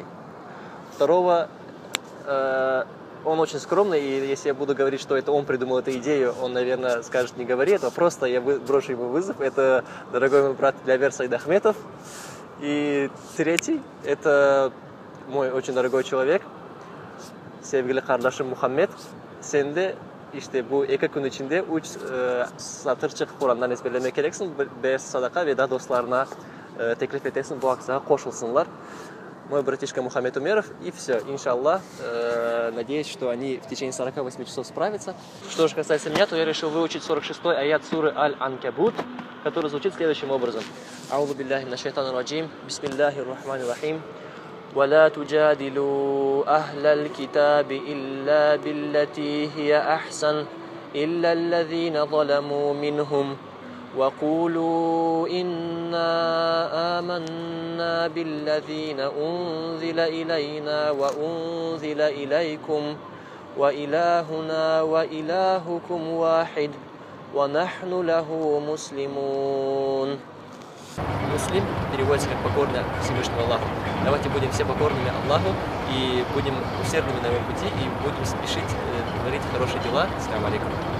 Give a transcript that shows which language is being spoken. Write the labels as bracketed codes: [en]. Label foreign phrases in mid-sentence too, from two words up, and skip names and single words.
[ru] Второго, он очень скромный, и если я буду говорить, что это он придумал эту идею, он, наверное, скажет: не говори этого, просто я брошу ему вызов. Это дорогой мой брат Лявер Саид Ахметов. И третий, это мой очень дорогой человек, [crh] sevgili kardeşim Muhammed. Sen de işte bu 2 gün içinde 3 satır çıkıp Kur'an'dan ezberlemek gereksin. 5 sadaka ve daha dostlarına teklif edesin, bu aksağa koşulsunlar. [ru] Мой братишка Мухаммед Умеров, и все, иншаллах, надеюсь, что они в течение 48 часов справятся. Что же касается меня, то я решил выучить 46-й аят суры Аль-Анкабут, который звучит следующим образом. [ar] أعوذ بالله من الشيطان الرجيم، بسم الله الرحمن الرحيم. ولا تجادلوا أهل الكتاب إلا بالتي هي أحسن إلا الذين ظلموا منهم وقولوا إنا آمنا بالذين أنزل إلينا وأنزل إليكم وإلهنا وإلهكم واحد ونحن له مسلمون. [ru] Муслим переводится как покорный Всевышнему Аллаху. Давайте будем все покорными Аллаху и будем усердными на его пути и будем спешить творить хорошие дела. [ar] السلام عليكم.